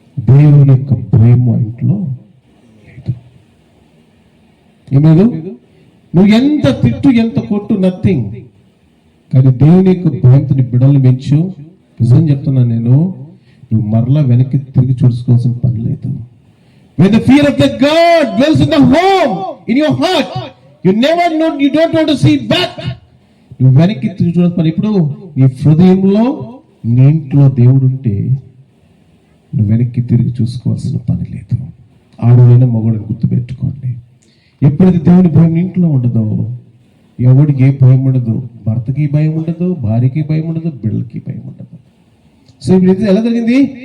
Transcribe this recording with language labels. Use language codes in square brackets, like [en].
[te] దేవుని యొక్క భయం ఇంట్లో లేదు. ఏమేదు? నువ్వు ఎంత తిట్టు ఎంత కొట్టు నథింగ్, కానీ దేవుని యొక్క భయంతో నీ బిడ్డలు పెంచు. నిజం చెప్తున్నా నేను, నువ్వు మరలా వెనక్కి తిరిగి చూసుకోవాల్సిన పని లేదు. [en] When the fear of the God dwells in the home, in your heart, you don't want to see back. [te] నువ్వు వెనక్కి తిరిగి చూడాల్సిన పని. ఇప్పుడు నీ హృదయంలో నీ ఇంట్లో దేవుడు ఉంటే నువ్వు వెనక్కి తిరిగి చూసుకోవాల్సిన పని లేదు. ఆడైనా మగవాడిని గుర్తుపెట్టుకోండి. ఎప్పుడైతే దేవుని భయం ఇంట్లో ఉండదో ఎవడికి ఏ భయం ఉండదు. భర్తకి భయం ఉండదు, భార్యకి భయం ఉండదు, బిడ్డలకి భయం ఉండదు. సో ఇప్పుడు ఎలా జరిగింది?